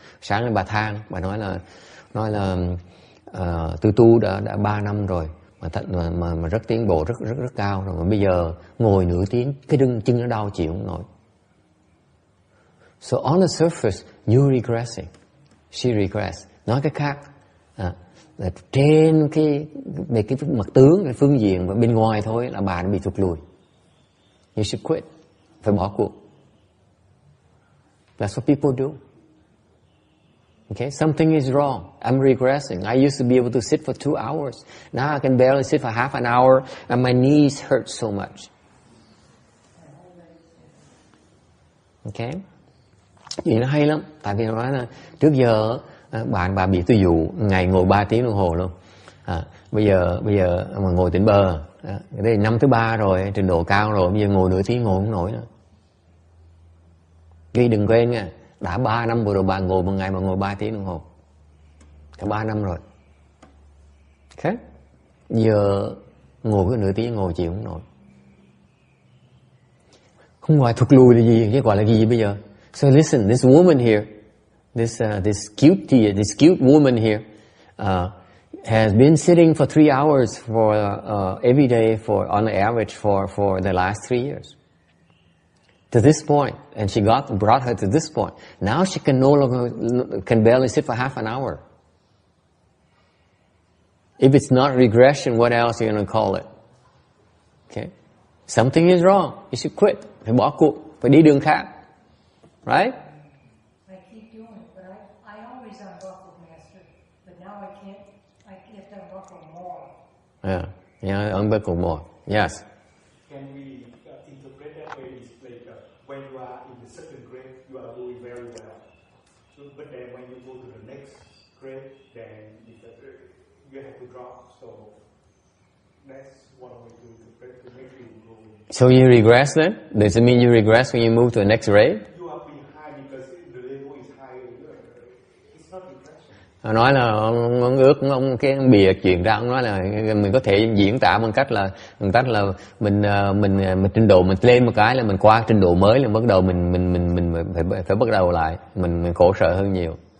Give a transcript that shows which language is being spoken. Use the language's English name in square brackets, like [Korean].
[Vietnamese] Sáng nay bà than, bà nói là tôi tu đã 3 năm rồi. Mà rất tiến bộ rất cao rồi, mà bây giờ ngồi nửa tiếng cái chân nó đau chịu không nổi. [English] So on the surface you're regressing, she regress. [Vietnamese] Nói cái khác là trên cái mặt tướng, cái phương diện và bên ngoài thôi là bà đã bị thụt lùi. [English] You should quit, [Vietnamese] phải bỏ cuộc. [English] That's what people do. Okay, something is wrong. I'm regressing. I used to be able to sit for 2 hours. Now I can barely sit for half an hour, and my knees hurt so much. [Vietnamese] Okay, vì nó hay lắm. Tại vì nó nói là trước giờ bà bị tôi dụ ngày ngồi 3 tiếng đồng hồ luôn. Bây giờ mà ngồi tỉnh bờ, đây năm thứ 3 rồi, trình độ cao rồi, bây giờ ngồi nửa tiếng ngồi không nổi nữa. Ghi đừng quên nha. Đã 3 năm vừa rồi bà ngồi một ngày mà ngồi 3 tiếng đồng hồ. Cả 3 năm rồi. Okay? Giờ ngồi cái nửa tiếng ngồi chịu không nổi. Không ngoài thụt lùi là gì, cái gọi là gì bây giờ? [English] So listen, this woman here, this cute woman here, has been sitting for 3 hours for every day on the average for the last 3 years. To this point, and she brought her to this point. Now she can barely sit for half an hour. If it's not regression, what else are you going to call it? Okay, something is wrong. You should quit. [Vietnamese] Phải bỏ cuộc, phải đi đường khác, right? [English] I keep doing it, but I always unbuckle, Master. But now I can't. I have to unbuckle more. Yeah, unbuckle more. Yes. Can we interpret that way? It's like when you are in the second grade, you are doing very well. But then when you go to the next grade, then you have to drop. So that's one way to make you go. So you regress then? Does it mean you regress when you move to the next grade? You are behind because the level is higher. It's not regression. [Vietnamese] Ông nói là ông ước ông cái bìa chuyện ra, ông nói là mình có thể diễn tả bằng cách là mình trình độ mình lên một cái là mình qua trình độ mới là bắt đầu mình phải bắt đầu lại, mình khổ sở hơn nhiều.